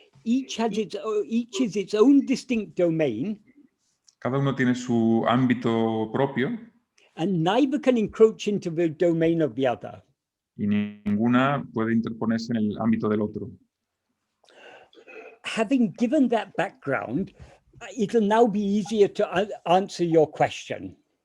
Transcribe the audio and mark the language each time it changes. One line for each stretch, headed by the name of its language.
English: Each is its own distinct domain,
Spanish: Cada uno tiene su ámbito propio
English: and neither can encroach into the domain of the other.
Spanish: y ninguna puede interponerse en el ámbito del otro.
English: Having given that background, it'll now be easier to answer your question.